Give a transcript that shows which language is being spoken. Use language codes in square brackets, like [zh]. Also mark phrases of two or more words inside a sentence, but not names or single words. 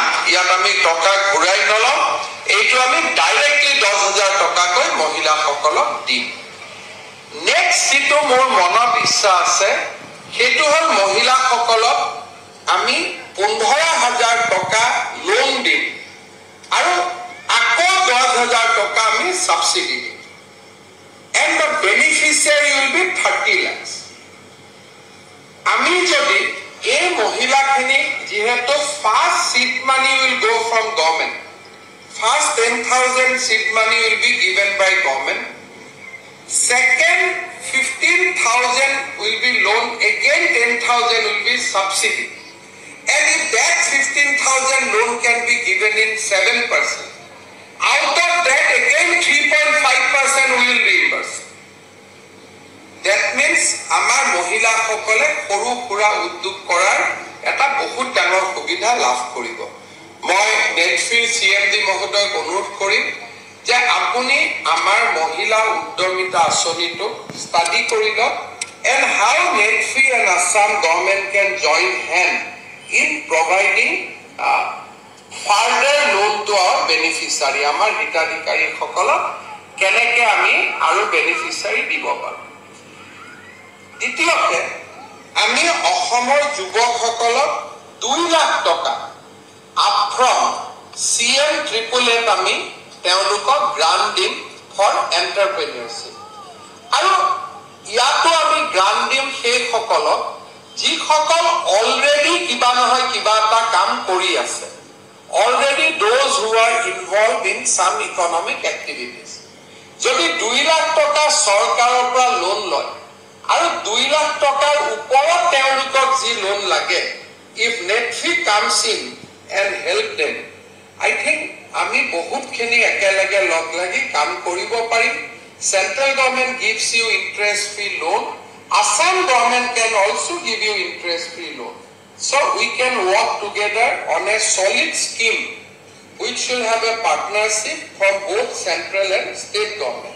[as] ইয়াত আমি টকা ঘূৰাই নলওঁ, এইটো আমি ডাইৰেক্টলি 10,000 টকাকৈ মহিলাসকলক দিম। নেক্সট যিটো মোৰ মনত ইচ্ছা আছে সেইটো হ'ল মহিলাসকলক আমি 15,000 টকা লোন দিম আৰু আকৌ 10,000 টকা আমি সাবসিডি দিম। [en] And the beneficiary will be 30 lakhs. [as] আমি যদি এই মহিলাখিনি যেহেতু [en] first seed money will go from government, first 10,000 seed money will be given by government, second 15,000 will be loan, again 10,000 will be subsidy, and if that 15,000 loan can be given in 7%, out of that again 3.5% will reimburse. That means [as] আমাৰ মহিলাসকলে সৰু সুৰা উদ্যোগ কৰাৰ এটা বহুত ডাঙৰ সুবিধা লাভ কৰিব। মই নেটফ্ৰী CMD মহোদয়ক অনুৰোধ কৰিম যে আপুনি আমাৰ মহিলা উদ্যমিতা আঁচনিটো ষ্টাডি কৰি লওক [en] and how Netfree and Assam government can join hand in providing further loan to our beneficiary. [as] আমাৰ হিতাধিকাৰীসকলক কেনেকৈ আমি আৰু বেনিফিচিয়াৰী দিব পাৰোঁ। দ্বিতীয়তে আমি অসমৰ যুৱকসকলক 2 লাখ টকা আপফ্ৰণ্ট CM888 আমি তেওঁলোকক গ্ৰান্ট দিম [en] for entrepreneurship. [as] আৰু ইয়াতো আমি গ্ৰান্ট দিম সেইসকলক যিসকল অলৰেডি কিবা নহয় কিবা এটা কাম কৰি আছে, অলৰেডি [en] those who are involved in some economic activities. [as] যদি 2 লাখ টকা চৰকাৰৰ পৰা লোন লয় আৰু 2 লাখ টকাৰ ওপৰত তেওঁলোকক যি লোন লাগে, [en] if Netfree comes in and help them, I think [as] আমি বহুতখিনি একেলগে লগ লাগি কাম কৰিব পাৰিম। [en] Central government gives you interest free loan. Assam government can also give you interest free loan. So we can work together on a solid scheme which will have a partnership from both central and state government.